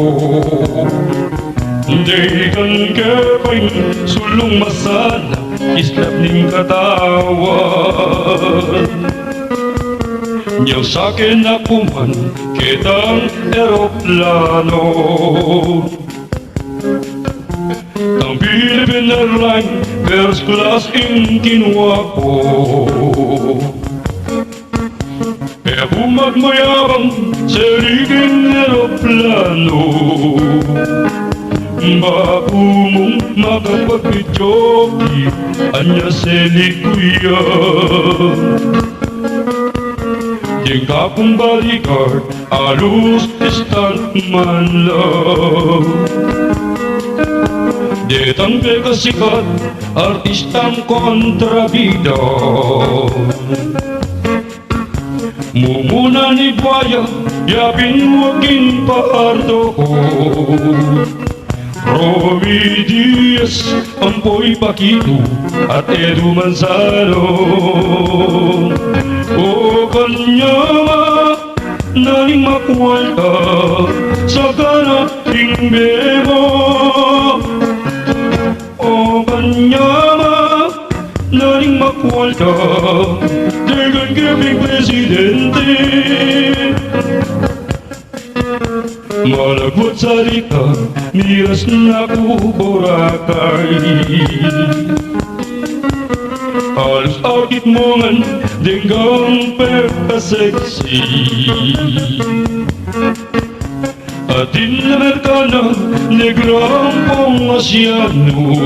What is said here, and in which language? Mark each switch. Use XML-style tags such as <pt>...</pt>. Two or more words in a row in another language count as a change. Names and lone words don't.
<pam>Hindi kan kepay sulong masana islap ning katawan. Niyang sa'kin ako man kitang eroplano. Ang Philippine Airline</pam> <en>first class</en> <pam>in kinuha ko. Kaya bumagmayabang sa liging eroplano. Bago mong makapag-jockey anya seli kuya. Yang kapong bodyguard alus stuntman lang. Detang kasikat artistang kontrabida. Mumuna ni buaya, yapin waging paardo. Romy Diaz, Ampoy Paquito at Edu Manzano. O kanya naning makwalta sa kanating bebo. O kanya naning makwalta dagan kaming presidente. Malagwat salita, miras na ko Boracay. Halos akit mo ngan, denggang perka-sexy. Atin na merkana, negrang pang-asyano.</pam>